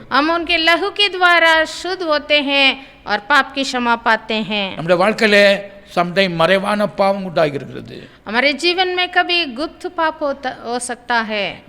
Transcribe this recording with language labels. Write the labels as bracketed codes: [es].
[hi] हम उनके लहू के द्वारा शुद्ध होते हैं और पाप की क्षमा पाते हैं। [ta] நம்முடைய வாழ்க்கையில சம்டைம் மறைவான பாவம் உண்டாகிறது. [hi] हमारे जीवन में कभी गुप्त पाप हो सकता है।